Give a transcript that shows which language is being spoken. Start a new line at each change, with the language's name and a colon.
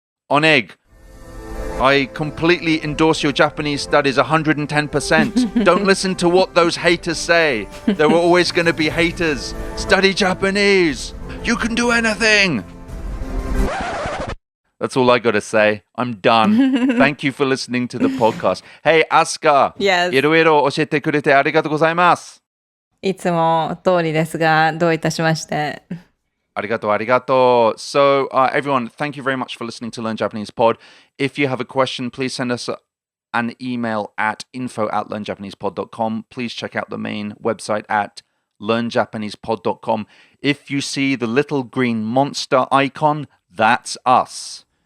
English: Oneg, I completely endorse your Japanese studies 110%. Don't listen to what those haters say. There are always going to be haters. Study Japanese. You can do anything. That's all I got to say. I'm done. Thank you for listening to the podcast. Hey, Asuka. Yes.
Japanese: いろいろ教えてくれてありがとうございます。いつも通りですが、どういたしまして。 Arigato.
English: So, everyone, thank you very much for listening to Learn Japanese Pod. If you have a question, please send us an email at info@learnjapanesepod.com. Please check out the main website at learnjapanesepod.com. If you see the little green monster icon, that's us.